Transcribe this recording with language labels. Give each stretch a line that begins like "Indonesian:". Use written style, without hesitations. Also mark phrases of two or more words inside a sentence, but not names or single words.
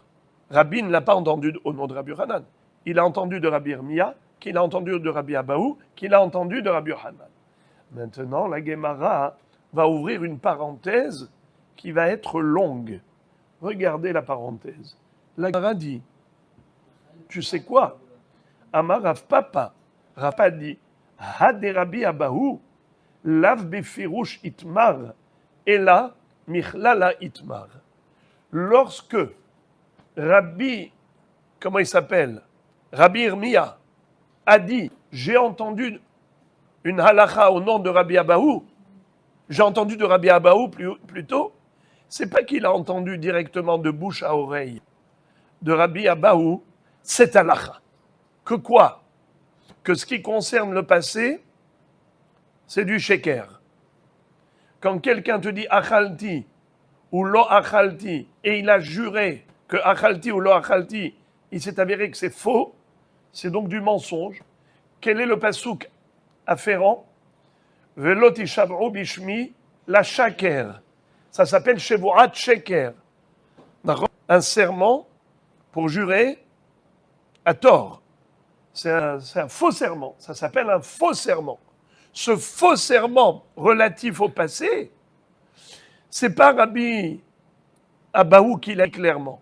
French: Rabbi ne l'a pas entendu au nom de Rabbi Yohanan. Il a entendu de Rabbi Irmia, qu'il a entendu de Rabbi Abahu, qu'il a entendu de Rabbi Yohanan. Maintenant, la Gemara va ouvrir une parenthèse qui va être longue. Regardez la parenthèse. La Gemara dit, tu sais quoi? Amar Rav Papa. Rav Papa dit,
Aramaic: הא דרבי אבהו לאו בפירוש איתמר אלא מכללא איתמר.
French: Lorsque Rabbi, comment il s'appelle? Rabbi Irmia a dit, j'ai entendu une halakha au nom de Rabbi Abahu, j'ai entendu de Rabbi Abahu plutôt, c'est pas qu'il a entendu directement de bouche à oreille de Rabbi Abahu, cette halakha. Que quoi? Que ce qui concerne le passé, c'est du sheker. Quand quelqu'un te dit achalti ou
Hebrew: לא אכלתי,
French: et il a juré que achalti ou
Hebrew: לא אכלתי,
French: il s'est avéré que c'est faux, c'est donc du mensonge. Quel est le pasouk afférent?
Hebrew: ולא תשבעו בשמי לשקר.
French: Ça s'appelle
Hebrew: שבועת שקר.
French: Un serment pour jurer à tort. C'est un faux serment. Ça s'appelle un faux serment. Ce faux serment relatif au passé, c'est pas Rabbi Abahu qui l'a dit clairement.